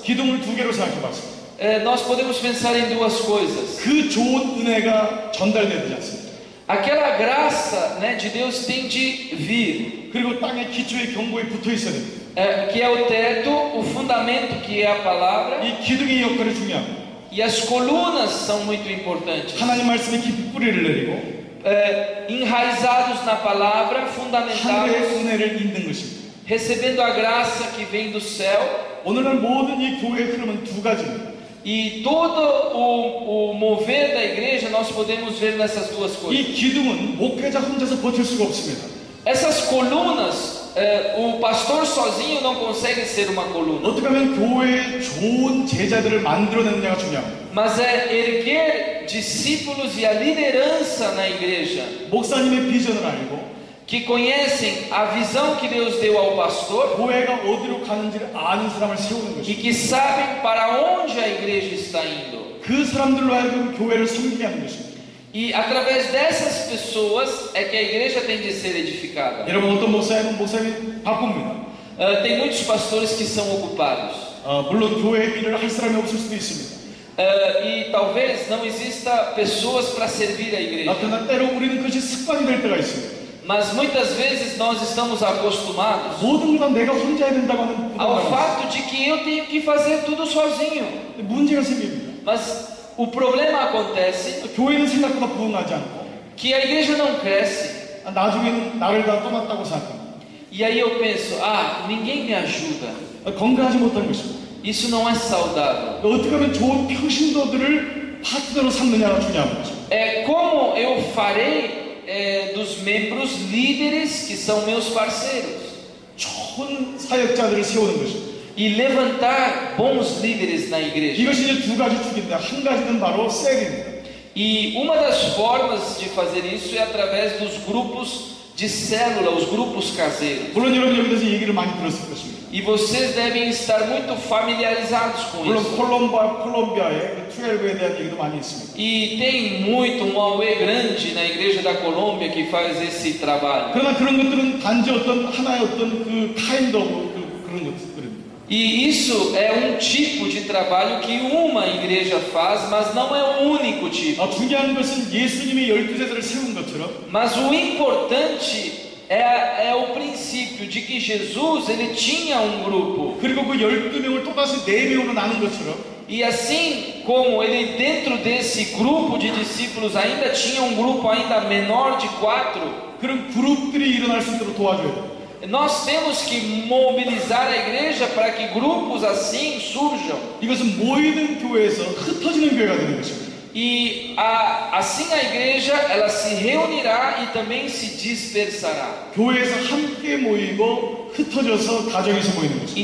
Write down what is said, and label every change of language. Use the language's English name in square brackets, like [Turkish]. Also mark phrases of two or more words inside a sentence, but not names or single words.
[Korean] 기둥을 두 개로 생각해봤습니다. [Portuguese] Nós podemos pensar em duas coisas. [Korean] 그 좋은 은혜가 전달돼야 되지 않습니까? [Portuguese] Aquela graça, né, de Deus tem de vir. [Korean] 그리고 땅의 기초의 경고에 붙어 있어야 됩니다. [Portuguese] Que é o teto, o fundamento que é a palavra. [Korean] 이 기둥의 역할이 중요합니다. [Portuguese] E as colunas são muito importantes. [Korean] 하나님 말씀에 깊이 뿌리를 내리고 [Portuguese] enraizados na palavra, fundamentados, [Korean] 은혜를 입는 것입니다. [Portuguese] recebendo a graça que vem do céu. [Korean] 오늘날 모든 이 교회의 흐름은 두 gaji입니다. [Portuguese] E todo o mover da igreja nós podemos ver nessas duas coisas. [Korean] 이 기둥은 목회자 혼자서 버틸 수가 없습니다. [Portuguese] Essas colunas, o pastor sozinho não consegue ser uma coluna. [Korean] 어떻게 하면 교회에 좋은 제자들을 만들어내느냐가 중요합니다. [Portuguese] Mas é erguer discípulos e a liderança na igreja. [Korean] 목사님의 비전을 알고 [Portuguese] que conhecem a visão que Deus deu ao pastor [Korean] 교회가 어디로 가는지를 아는 사람을 세우는 것입니다. [Portuguese] e que sabem para onde a igreja está indo. [Korean] 그 사람들로 하여금 교회를 섬기게 하는 것입니다. [Portuguese] E através dessas pessoas é que a igreja tem de ser edificada. [Korean] 여러분, 어떤 목사님은 바쁩니다. [Portuguese] Tem muitos pastores que são ocupados. [Korean] 물론 교회 일을 할 사람이 없을 수도 있습니다. [Portuguese] E talvez não exista pessoas para servir a igreja. [Korean] 그러나 때로 우리는 그것이 습관이 될 때가 있습니다. [Portuguese] Mas muitas vezes nós estamos acostumados [Korean] 모든 건 내가 혼자 해야 된다고 하는 [Portuguese] ao fato de que eu tenho que fazer tudo sozinho. [Korean] 문제가 생깁니다. [Portuguese] Mas o problema acontece [Korean] 교회는 생각보다 부흥하지 않고 [Portuguese] que a igreja não cresce. [Korean] 나중에는 나를 다 떠났다고 생각합니다. [Portuguese] E aí eu penso, ninguém me ajuda. [Korean] 건강하지 못한 것입니다. [Portuguese] Isso não é saudável. [Korean] 어떻게 하면 좋은 평신도들을 파트너로 삼느냐가 중요한 것입니다. [Portuguese] Como eu farei dos membros líderes que são meus parceiros? [Korean] 좋은 사역자들을 세우는 것입니다. [Portuguese] E levantar bons líderes na igreja. [Korean] 이것이 이제 두 가지 축인데 한 가지는 바로 셀입니다. [Portuguese] E uma das formas de fazer isso é através dos grupos de célula, os grupos caseiros. [Korean] 물론 여러분 여기서 얘기를 많이 들었을 것입니다. [Portuguese] E vocês devem estar muito familiarizados com [Korean] 물론 [Portuguese] isso. [Korean] 콜롬비아의 12에 대한 얘기도 많이 있습니다. [Portuguese] E tem muito um auê grande na igreja da Colômbia que faz esse trabalho. [Korean] 그러나 그런 것들은 단지 하나의 그 [English] kind of [Korean] 그런 것들입니다. [Portuguese] E isso é tipo de trabalho que uma igreja faz, mas não é o único tipo. [Korean] 중요한 것은 예수님이 12제자를 세운 것처럼. [Portuguese] Mas o importante é o princípio de que Jesus ele tinha um grupo. [Korean] 그리고 그 12명을 또다시 4명으로 나눈 것처럼. [Portuguese] E assim como ele dentro desse grupo de discípulos ainda tinha um grupo ainda menor de 4, [Korean] 그런 그룹들이 일어날 수 있도록 도와줘야 돼요. [Portuguese] Nós temos que mobilizar a igreja para que grupos assim surjam. [Korean] 이것은 모이는 교회에서 흩어지는 교회가 되는 것입니다. [Portuguese] E assim a igreja ela se reunirá e também se dispersará. [Korean] 교회에서 함께 모이고 흩어져서 가정에서 모이는 것입니다.